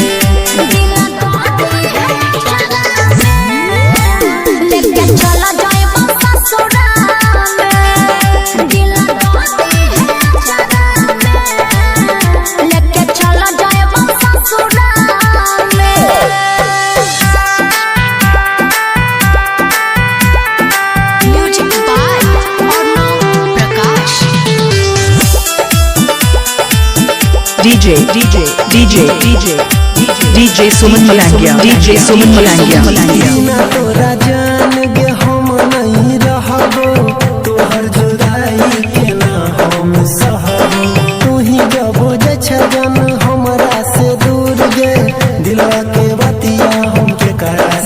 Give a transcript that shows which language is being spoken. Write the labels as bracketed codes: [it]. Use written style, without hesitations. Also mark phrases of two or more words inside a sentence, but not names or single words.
[mai] लेके चला जाए ससुरा में दिल लेके चला जाए ससुरा में [en] music by [mai] अर्णव प्रकाश DJ Suman Malangia. DJ Suman Malangia. बिना तोरा जान गे हम नहीं रहबो तोहर जुदाई के ना हम सहबो तू ही जबो जे छजन हमरा से दूर गे दिलवा के बतिया हम के करा